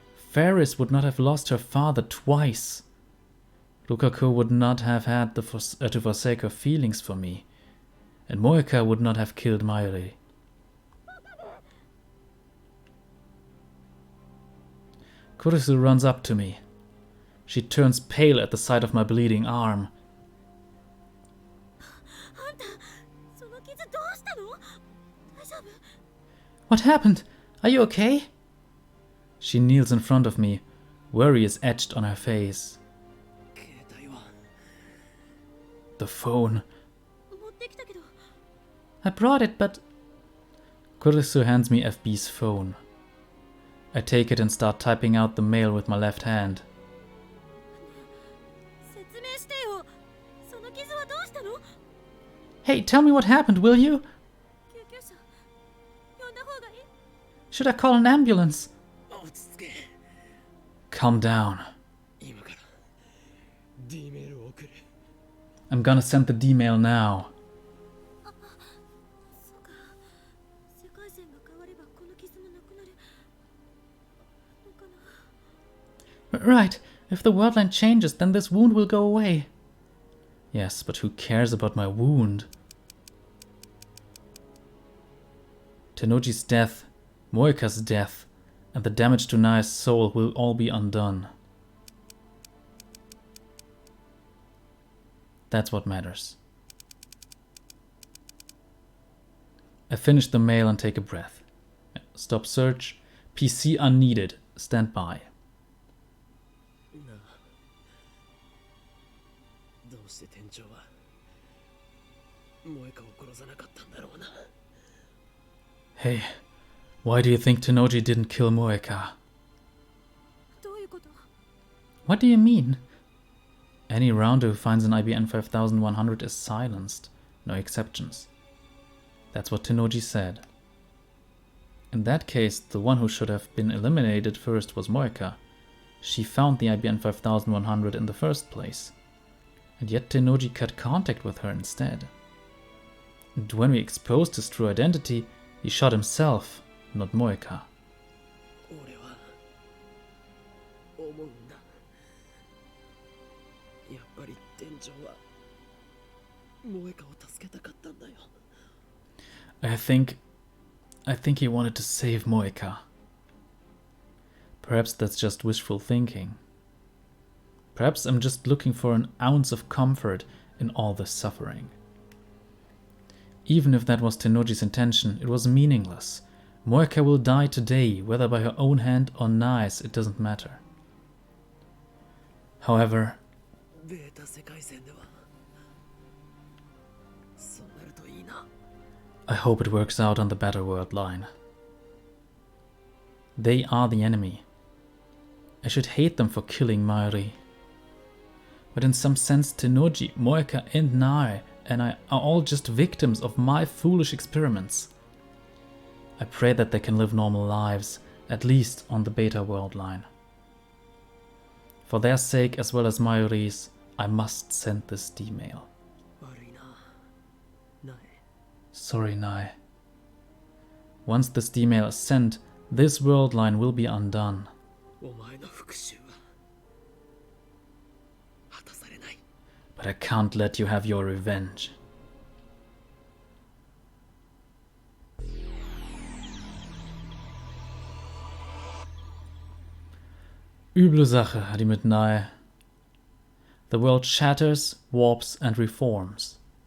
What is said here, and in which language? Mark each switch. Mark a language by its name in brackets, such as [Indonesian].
[English] Ferris would not have lost her father twice. Rukako would not have had to forsake her feelings for me. And Moeka would not have killed Maire. Kurisu runs up to me. She turns pale at the sight of my bleeding arm. [Japanese] あんた、その傷どうしたの？大丈夫？ [English] What happened? Are you okay? She kneels in front of me. Worry is etched on her face. [Japanese] 携帯は [English] The phone. [Japanese] 持ってきたけど。 [English] I brought it, but... Kurisu hands me FB's phone. I take it and start typing out the mail with my left hand. [Japanese] 説明してよ。その傷はどうしたの？ [English] Hey, tell me what happened, will you? [Japanese] 救急車呼んだ方がいい？ [English] Should I call an ambulance? [Japanese] 落ち着け。 [English] Calm down. [Japanese] 今から D メールを送る。 [English] I'm gonna send the D-mail now. [Japanese] そうか。世界線が変わればこの傷もなくなるのかな。 [English] Right, if the world line changes, then this wound will go away. Yes, but who cares about my wound? Tenoji's death, Moeka's death, and the damage to Nai's soul will all be undone. That's what matters. I finish the mail and take a breath. Stop search. PC unneeded. Stand by. [Japanese] なあ、どうして店長は萌香を殺さなかったんだろうな。 [English] Hey, why do you think Tenoji didn't kill Moeka? [Japanese] どういうこと？ [English] What do you mean? Any rounder who finds an IBN 5100 is silenced. No exceptions. That's what Tenoji said. In that case, the one who should have been eliminated first was Moeka. She found the IBN 5100 in the first place. And yet Tenoji cut contact with her instead. And when we exposed his true identity, he shot himself, not Moeka. [Japanese] 俺は思うんだ。やっぱり店長は萌香を助けたかったんだよ。 [English] I think he wanted to save Moeka. Perhaps that's just wishful thinking. Perhaps I'm just looking for an ounce of comfort in all this suffering. Even if that was Tenoji's intention, it was meaningless. Moeka will die today, whether by her own hand or Nai's, it doesn't matter. However, [Japanese] ベータ世界線ではそうなるといいな。 [English] I hope it works out on the Better World line. They are the enemy. I should hate them for killing Mayuri. But in some sense, Tenoji, Moeka and Nai and I are all just victims of my foolish experiments. I pray that they can live normal lives, at least on the Beta World line. For their sake as well as Mayuri's, I must send this D-mail. [Japanese] 悪いな。ない。 [English] Sorry, Nai. Once this D-mail is sent, this world line will be undone. [Japanese] お前の復讐は果たされない。 [English] But I can't let you have your revenge. [German] Üble Sache, die mit Nai. [English] The world shatters, warps, and reforms.